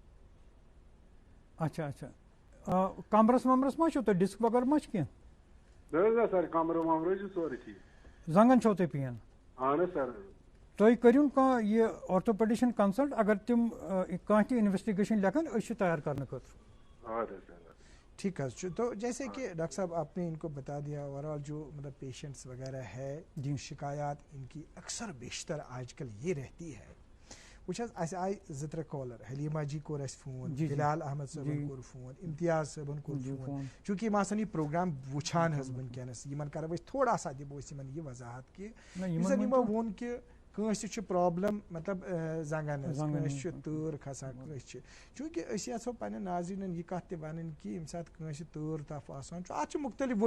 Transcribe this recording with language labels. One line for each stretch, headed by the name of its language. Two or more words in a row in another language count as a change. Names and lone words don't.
Kashmiri: اچھا اچھا کمرس ومرس ما چھو تۄہہِ ڈِسک وغیرہ ما چھِ کینٛہہ. نہ حظ نہ سر کمرٕ ومرٕ چھُ سورُے ٹھیٖک. زنٛگن چھو تۄہہِ پین. اہن حظ سر. تُہۍ کٔرِو کانٛہہ یہِ
English: orthopedician consult
Kashmiri: اگر تِم کانٛہہ تہِ انویسٹِگیشن لیکھن أسۍ چھِ تیار کرنہٕ خٲطرٕ.
Urdu: ٹھیک ہے. تو جیسے کہ ڈاکٹر صاحب آپ نے ان کو بتا دیا
English: over all
Urdu: جو مطلب پیشنٹس وغیرہ ہے جن شکایات ان کی اکثر بیشتر آج کل یہ رہتی ہے
Kashmiri: وچ اس آئی 2-3 کالر حلیمہ جی کور اس فون بلال احمد صاحب کور فون امتیاز صاحب کور فون چونکہ یم آسن یہ پروگرام وچھان حظ ونکینس یمن کرو أسۍ
Urdu: تھوڑا سا
Kashmiri: دِمو أسۍ یمن یہ وضاحت کہ یُس زن یمو ووٚن کہ کٲنٛسہِ چھِ پرابلم مطلب زنگن کٲنٛسہِ چھِ تۭر کھسان کٲنٛسہِ چھِ چوٗنٛکہِ أسۍ یژھو پننٮ۪ن ناظریٖنن یہِ کتھ تہِ ونٕنۍ کہ ییٚمہِ ساتہٕ کٲنٛسہِ تۭر تف آسان چھُ اتھ چھِ مختلف